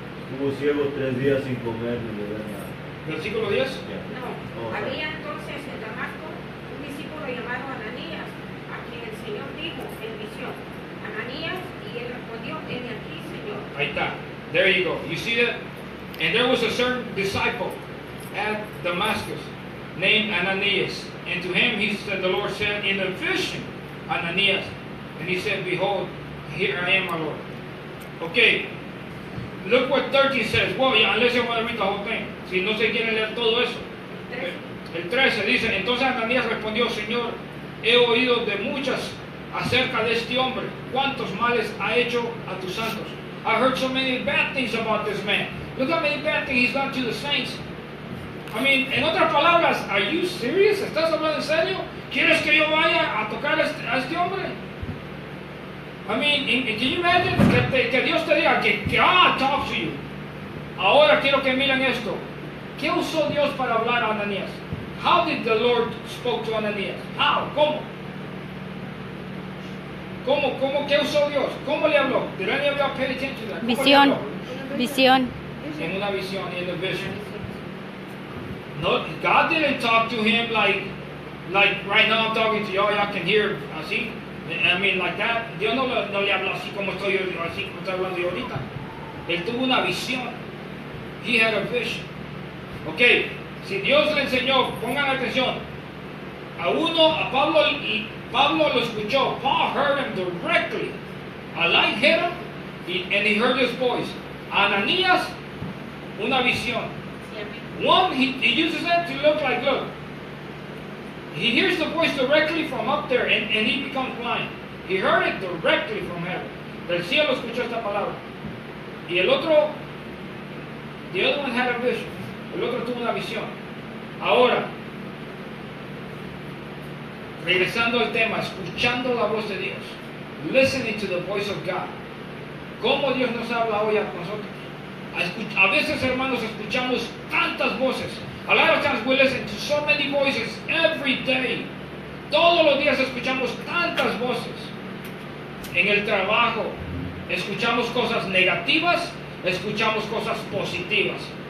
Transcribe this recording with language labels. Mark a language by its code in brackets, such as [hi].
[es] Estuvo ciego 3 días sin comer ni beber nada. Versículo 10. No, había entonces en Damasco un discípulo llamado Ananías, a quien el Señor dijo en visión, Ananías, y él respondió, heme aquí, Señor. Ahí está. [en] There you go. You see that? And there was a certain disciple at Damascus named Ananias. And to him the Lord said in a vision, Ananias. And he said, behold, here I am, my Lord. Okay. Look what 13 says. Well, yeah, unless you want to read the whole thing. [es] Si no se quiere leer todo eso. El 13 dice, entonces Ananías respondió, Señor, he oído de muchas acerca de este hombre. ¿Cuántos males ha hecho a tus santos? [en] I heard so many bad things about this man. Look how many bad things he's done to the saints. I mean, [es] en otras palabras, [en] are you serious? [es] ¿Estás hablando en serio? ¿Quieres que yo vaya a tocar a este hombre? [en] I mean, can you imagine [es] que Dios te diga que [en] God talks to you? [es] Ahora quiero que miren esto. ¿Qué usó Dios para hablar a Ananías? [en] How did the Lord spoke to Ananías? How? [es] ¿Cómo? ¿Qué usó Dios? ¿Cómo le habló? [en] Did any of y'all pay attention to that? [es] ¿Cómo le Visión. habló? Visión. En una visión, [en] in a vision. No, God didn't talk to him like right now I'm talking to y'all can hear [es] así. [en] I mean, like that. [es] Dios no le habla así como estoy hablando yo ahorita. Él tuvo una visión. [en] He had a vision. [es] Ok, si Dios le enseñó, pongan atención. A Pablo, y Pablo lo escuchó. [en] Paul heard him directly. A light hit him, and he heard his voice. [es] A Ananías, una visión. [en] One, he uses that to look. He hears the voice directly from up there, and he becomes blind. He heard it directly from heaven. [es] Del cielo escuchó esta palabra. Y el otro, [en] the other one had a vision. [es] El otro tuvo una visión. Ahora, regresando al tema, escuchando la voz de Dios. [en] Listening to the voice of God. [es] ¿Cómo Dios nos habla hoy a nosotros? A veces, hermanos, escuchamos tantas voces. [en] A lot of times we listen to so many voices every day. [es] Todos los días escuchamos tantas voces. En el trabajo, escuchamos cosas negativas, escuchamos cosas positivas.